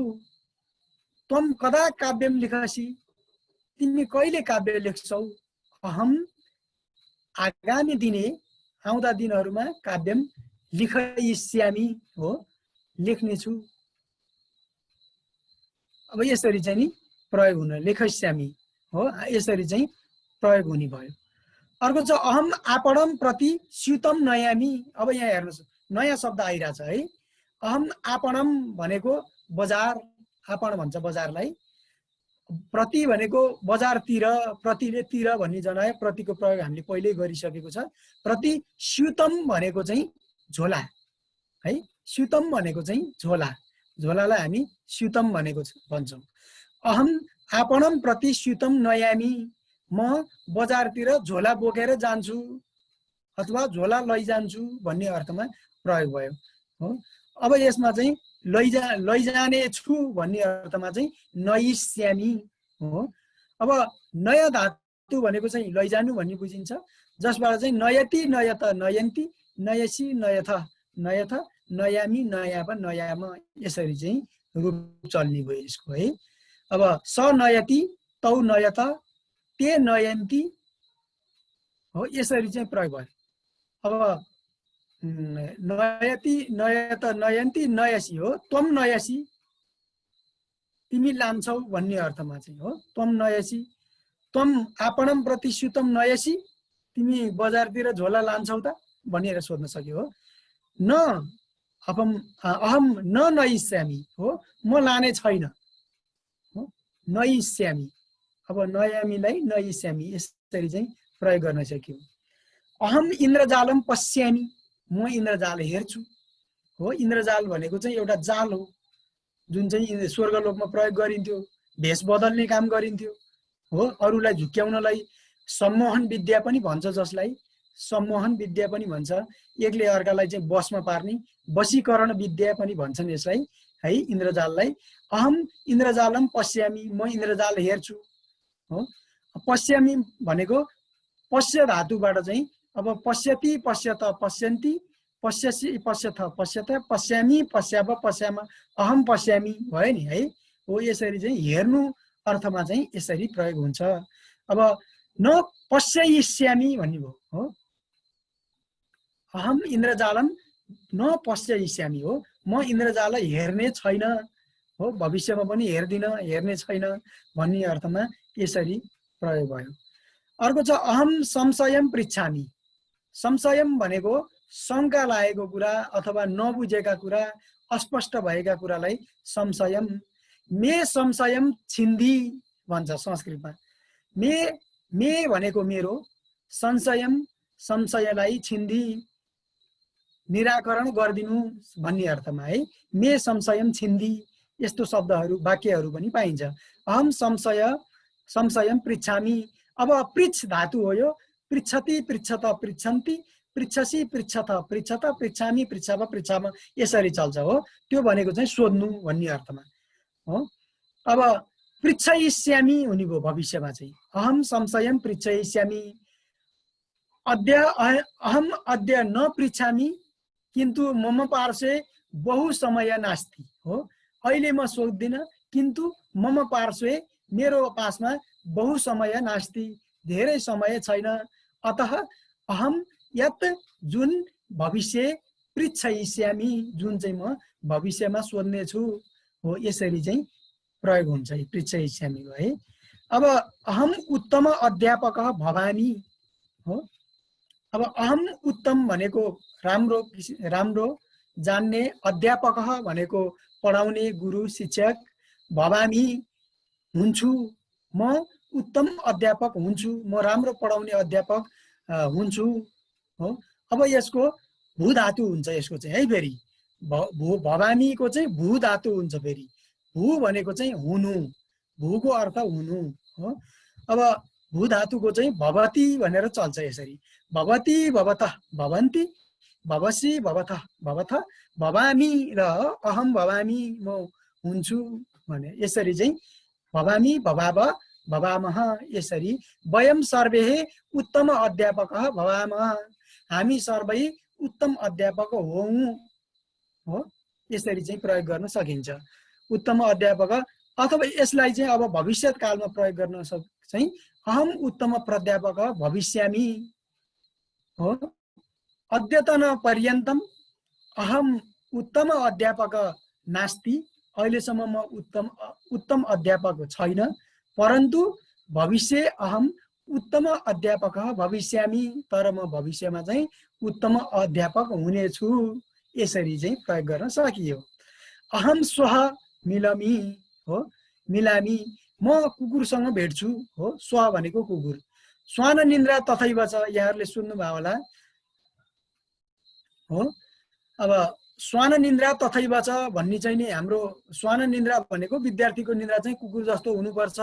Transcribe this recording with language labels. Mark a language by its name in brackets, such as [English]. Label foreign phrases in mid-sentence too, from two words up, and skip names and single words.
[Sanskrit] त्वम कदा काव्यम लिखसि, [Nepali] तिमी कहिले काव्य लेख्छौ। [Sanskrit] अहम आगामी दिने, [Nepali] आउँदा दिनहरूमा [Sanskrit] काव्यम लिखयिष्यामि [Nepali] हो, लेख्नेछु। अब यसरी चाहिँ नि प्रयोग हुन लेखयिष्यामि हो, यसरी चाहिँ प्रयोग हुने भयो। [Sanskrit] अर्को छ अहम आपणम प्रति स्युतम नयामी। [Nepali] अब यहाँ हेर्नुहोस् नयाँ शब्द आइरहेछ है। [Sanskrit] अहम आपणम [Nepali] भनेको बजार, आपण भन्छ बजारलाई। प्रति भनेको बजारतिर, प्रतिले तिर भन्ने जनायो। प्रतिको प्रयोग हामीले पहिल्यै गरिसकेको छ। [Sanskrit] प्रति स्युतम [Nepali] भनेको चाहिँ झोला है। स्युतम भनेको चाहिँ झोला, झोलालाई हामी स्युतम भनेको भन्छौँ। [Sanskrit] अहम आपणम प्रति स्युतम नयामी, [Nepali] म बजारतिर झोला बोकेर जान्छु अथवा झोला लैजान्छु भन्ने अर्थमा प्रयोग भयो हो। अब यसमा चाहिँ लैजाने छु भन्ने अर्थमा चाहिँ नयिष्यामि हो। अब नयाँ धातु भनेको चाहिँ लैजानु भन्ने बुझिन्छ, जसबाट चाहिँ [Sanskrit] नयति, नयत, नयन्ती, नयसी, नयथ, नयथ, नयामी, नयाव, नयाम [Nepali] यसरी चाहिँ रूप चल्ने भयो यसको है। अब [Sanskrit] स नयति तौ नयत ते नयन्ती [Nepali] हो, यसरी चाहिँ प्रयोग भयो। अब [Sanskrit] नयति नयत नयन्ती नयसी [Nepali] हो, [Sanskrit] त्वम नयसी [Nepali] तिमी लान्छौ भन्ने अर्थमा चाहिँ हो। [Sanskrit] त्वम नयसी, त्वम आपणम प्रति सुतम नयसी [Nepali] तिमी बजारतिर झोला लान्छौ त भनेर सोध्न सक्यो हो। [Sanskrit] न अहम न नयिष्यामि [Nepali] हो, म लाने छैन हो, नयिष्यामि। अब नयामीलाई नयिष्यामि यसरी चाहिँ प्रयोग गर्न सक्यो। [Sanskrit] अहम इन्द्रजालम पश्यामि, [Nepali] म इन्द्रजाल हेर्छु हो। इन्द्रजाल भनेको चाहिँ एउटा जाल हो जुन चाहिँ स्वर्गलोकमा प्रयोग गरिन्थ्यो, भेष बदल्ने काम गरिन्थ्यो हो, अरूलाई झुक्क्याउनलाई। सम्मोहन विद्या पनि भन्छ, जसलाई सम्मोहन विद्या पनि भन्छ, एकले अर्कालाई चाहिँ बसमा पार्ने वशीकरण विद्या पनि भन्छन् यसलाई है, इन्द्रजाललाई। [Sanskrit] अहम इन्द्रजालम पश्यामि, [Nepali] म इन्द्रजाल हेर्छु हो। [Sanskrit] पश्यामि [Nepali] भनेको पश्य धातुबाट चाहिँ अब [Sanskrit] पश्यति पश्यत पश्यन्ति पश्यसि पश्यथ पश्यत पश्यामि पश्याव पश्याम अहम पश्यामि [Nepali] भयो नि है हो। यसरी चाहिँ हेर्नु अर्थमा चाहिँ यसरी प्रयोग हुन्छ। अब न पश्ययिष्यामि भन्ने भयो हो। [Sanskrit] अहम इन्द्रजालम न पश्ययिष्यामि [Nepali] हो, म इन्द्रजाल हेर्ने छैन हो, भविष्यमा पनि हेर्दिन, हेर्ने छैन भन्ने अर्थमा यसरी प्रयोग भयो। [Sanskrit] अर्को छ अहम संशयम पृच्छामि। [Nepali] संशयम भनेको शङ्का लागेको कुरा अथवा नबुझेका कुरा, अस्पष्ट भएका कुरालाई संशयम। [Sanskrit] मे संशयम छिन्दी [Nepali] भन्छ संस्कृतमा। मे भनेको मेरो, संशयम संशयलाई छिन्दी निराकरण गरिदिनु भन्ने अर्थमा है। [Sanskrit] मे संशयम छिन्दी [Nepali] यस्तो शब्दहरू वाक्यहरू पनि पाइन्छ। [Sanskrit] अहम संशयम पृच्छामि। [Nepali] अब पृच्छ धातु हो यो। [Sanskrit] पृच्छति पृच्छत पृच्छन्ति पृच्छसि पृच्छथ पृच्छत पृच्छामि पृच्छाव पृच्छाम [Nepali] यसरी चल्छ हो। त्यो भनेको चाहिँ सोध्नु भन्ने अर्थमा हो। अब पृच्छयिष्यामि हुने भयो भविष्यमा चाहिँ। [Sanskrit] अहम संशयम पृच्छयिष्यामि। अहम अद्य न पृच्छामि किन्तु मम पार्श्वे बहु समय नास्ति हो। [Nepali] अहिले म सोध्दिनँ [Sanskrit] किन्तु मम पार्श्वे [Nepali] मेरो पासमा [Sanskrit] बहु समय नास्ति [Nepali] धेरै समय छैन। [Sanskrit] अतः अहम यत [Nepali] जुन [Sanskrit] भविष्य पृच्छयिष्यामि [Nepali] जुन चाहिँ म भविष्यमा सोध्ने छु हो। यसरी चाहिँ प्रयोग हुन्छ पृच्छयिष्यामि है। [Sanskrit] अब अहम उत्तम अध्यापक भवामि हो। [Nepali] अब [Sanskrit] अहम उत्तम [Nepali] भनेको राम्रो जान्ने, अध्यापक भनेको पढाउने गुरु शिक्षक, भवामि हुन्छु, म उत्तम अध्यापक हुन्छु, म राम्रो पढाउने अध्यापक हुन्छु हो। अब यसको भू धातु हुन्छ यसको चाहिँ है। फेरि भवामीको चाहिँ भू धातु हुन्छ। फेरि भू भनेको चाहिँ हुनु, भूको अर्थ हुनु हो। अब भू धातुको चाहिँ भवती भनेर चल्छ यसरी। [Sanskrit] भवती भवतः भवन्ति भवसि भवतः भवथ भवामी र अहम भवामी [Nepali] म हुन्छु भने यसरी चाहिँ [Sanskrit] भवामी भवाव भवामः यसरी। वयम सर्वे उत्तम अध्यापक भवामः, [Nepali] हामी सबै उत्तम अध्यापक हौँ हो। यसरी चाहिँ प्रयोग गर्न सकिन्छ उत्तम अध्यापक। अथवा यसलाई चाहिँ अब भविष्यत कालमा प्रयोग गर्न चाहिँ [Sanskrit] अहम उत्तम प्राध्यापक भविष्यामि [Nepali] हो। [Sanskrit] अद्यतन पर्यन्तम अहम उत्तम अध्यापक नास्ति, [Nepali] अहिलेसम्म म उत्तम अध्यापक छैन, [Sanskrit] परन्तु भविष्य अहम उत्तम अध्यापक भविष्यामि, [Nepali] तर म भविष्यमा चाहिँ उत्तम अध्यापक हुनेछु। यसरी चाहिँ प्रयोग गर्न सकियो। [Sanskrit] अहम स्वः मिलामि [Nepali] हो, मिलामी म कुकुरसँग भेट्छु हो। स्व भनेको कुकुर। [Sanskrit] श्वान निन्द्रा तथैव [Nepali] छ, यहाँहरूले सुन्नुभयो होला हो। अब [Sanskrit] श्वान निन्द्रा तथैव [Nepali] छ भन्ने चाहिँ नि हाम्रो [Sanskrit] श्वान निन्द्रा [Nepali] भनेको विद्यार्थीको निन्द्रा चाहिँ कुकुर जस्तो हुनुपर्छ।